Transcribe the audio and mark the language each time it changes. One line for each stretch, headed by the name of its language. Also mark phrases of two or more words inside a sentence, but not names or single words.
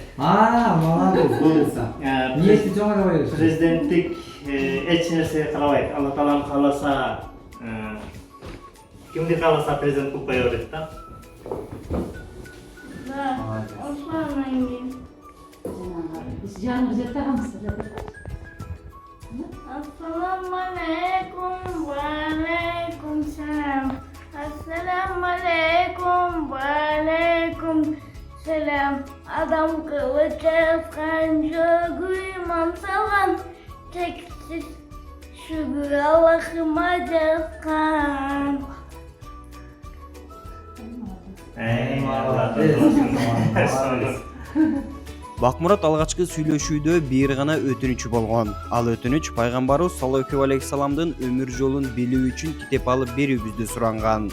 Kyrgyz: Молодец, буйрса. Ниети чоң эле коюш. Президенттик эч нерсе каалабайт. Алла таалам кааласа, кимди кааласа президент кылып кое берет да. Да. Осман эми. Биз жаныбыз жаттаганбыз.
Arabic: السلام عليكم وعليكم السلام. السلام عليكم وعليكم السلام.
Kyrgyz: Адам кылыч жазган, жогу имам салган. Тексиз шүкүр Аллахыма жазган. Молодец. Бакмурат алгачкы сүйлөшүүдө бир гана өтүнүчү болгон. Ал өтүнүч пайгамбарыбыз саллаллаху алейхиссаламдын өмүр жолун билүү үчүн китеп алып берүүбүздү суранган.